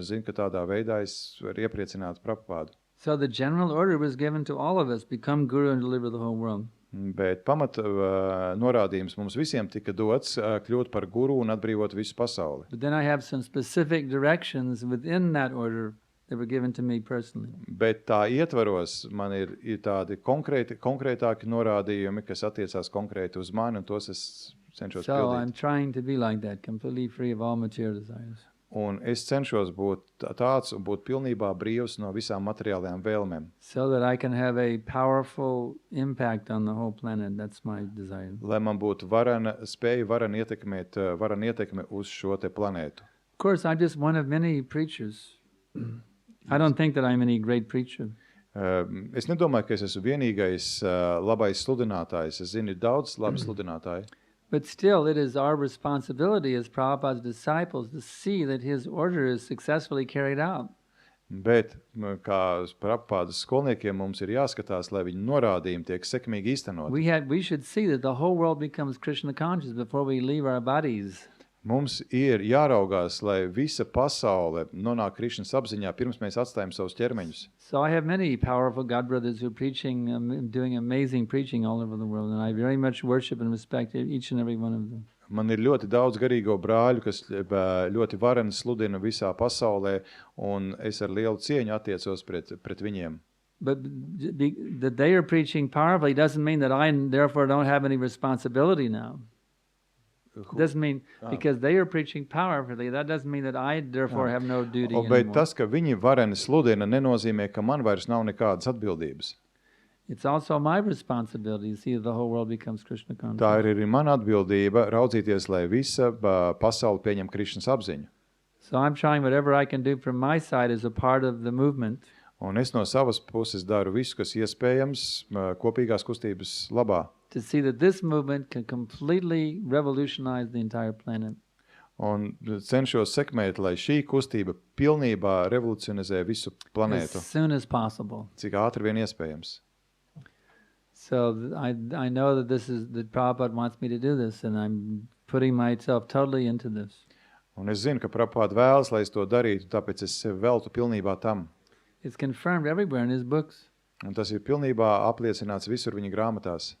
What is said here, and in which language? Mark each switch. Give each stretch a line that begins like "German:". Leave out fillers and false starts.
Latvian: Un es zinu, ka tādā veidā es varu iepriecināt Prabhupādu.
English: So the general order was given to all of us, become guru and deliver the whole world.
Latvian: Bet pamat norādījums mums visiem tika dots kļūt par guru un atbrīvot visu pasauli.
English: But then I have some specific directions within that order that were given to me personally.
Latvian: Bet tā ietvaros man ir tādi konkrētāki norādījumi, kas attiecās konkrēti uz mani, un tos es cenšos pildīt.
English: So I'm trying to be like that, completely free of all material desires.
Latvian: Un es cenšos būt tāds un būt pilnībā brīvs no visām materiālajām vēlmēm.
English: So that I can have a powerful impact on the whole planet. That's my desire.
Latvian: Lai man būtu varana ietekme uz šo te planētu.
English: Of course, I'm just one of many preachers. I don't think that I'm any great preacher.
Latvian: Es nedomāju, ka es esmu vienīgais labais sludinātājs. Es zinu, ir daudz labi sludinātāji.
English: But still, it is our responsibility as Prabhupada's disciples to see that his order is successfully carried out.
Latvian: Bet, kā Prabhupādas skolniekiem, mums ir jāskatās, lai viņu norādījumi tiek sekmīgi īstenot.
English: We should see that the whole world becomes Krishna conscious before we leave our bodies.
Latvian: Mums ir jāraugās, lai visa pasaule nonāk Krišnas apziņā, pirms mēs atstājam savus ķermeņus.
English: So I have many powerful God brothers who are preaching, doing amazing preaching all over the world, and I very much worship and respect each and every one of them.
Latvian: Man ir ļoti daudz garīgo brāļu, kas ļoti vareni sludina visā pasaulē, un es ar lielu cieņu attiecos pret viņiem.
English: But that they are preaching powerfully doesn't mean that I therefore don't have any responsibility now. It doesn't mean because they are preaching powerfully, that doesn't mean that I therefore have no duty anymore.
Latvian: Bet tas, ka viņi vareni sludina, nenozīmē, ka man vairs nav nekādas atbildības.
English: It's also my responsibility to see that the whole world becomes Krishna conscious.
Latvian: Tā ir arī mana atbildība raudzīties, lai visa pasaule pieņem Krišnas apziņu.
English: So I'm trying whatever I can do from my side as a part of the movement.
Latvian: Un es no savas puses daru visu, kas iespējams kopīgās kustības labā.
English: To see that this movement can completely revolutionize the entire planet.
Latvian: Un cenšos sekmēt, lai šī kustība pilnībā revolucionizē visu planētu.
English: As soon as possible.
Latvian: Cik ātri vien iespējams.
English: So I know that that Prabhupada wants me to do this, and I'm putting myself totally into this.
Latvian: Un es zinu, ka Prabhupada vēlas, lai es to darītu, tāpēc es sevi veltu pilnībā tam.
English: It's confirmed everywhere in his books.
Latvian: Un tas ir pilnībā apliecināts visur viņa grāmatās.